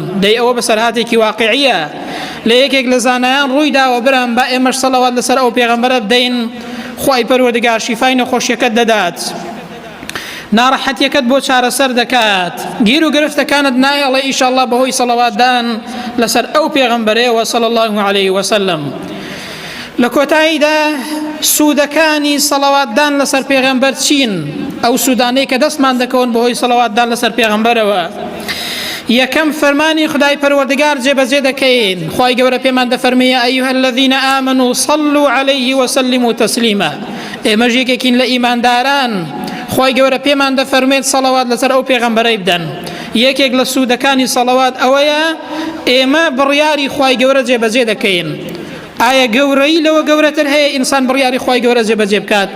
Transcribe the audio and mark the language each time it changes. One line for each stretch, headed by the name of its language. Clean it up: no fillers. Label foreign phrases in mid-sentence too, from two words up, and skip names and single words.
Central Kurdish: دەی ئەوە بەسەرهاتێکی واقعیە لە یەکێک لە زانایان ڕووی داوە برام با ئێمەش سەڵاوات لەسەر ئەو پێغەمبەرە بدەین خوای پەروەردگار شیفای نەخۆشیەکەت دەدات، ناڕەحەتیەکەت بۆ چارەسەر دەکات، گیر و گرفتەکانت نایەڵێ ئیشەڵڵا بەهۆی سەڵاواتدان لەسەر ئەو پێغەمبەرەوە
Arabic: صلی الله عليه وسلم.
Central Kurdish: لە کۆتاییدا سوودەکانی سەڵاواتدان لەسەر پێغەمبەر چین؟ ئەو سوودانەی کە دەستمان دەکەون بەهۆی سەڵاواتدان لەسەر پێغەمبەرەوە. یەکەم فەرمانی خدای پەروەردگار جێبەجێ دەکەین. خوای گەورە پێمان دەفەرمێ
Arabic: ئەیها الذین آمنوا صلوا عليه وسلموا تسلیما.
Central Kurdish: ئێمەش یەکێکین لە ئیمانداران. خوای گەورە پێمان دەفەرمێت سەڵاوات لەسەر ئەو پێغەمبەرەی بدەن. یەکێک لە سوودەکانی سەڵاوات ئەوەیە ئێمە بڕیاری خوای گەورە جێبەجێ دەکەین. ئایا گەورەی لەوە گەورەتر هەیە ئینسان بڕیاری خوای گەورە جێبەجێ بکات؟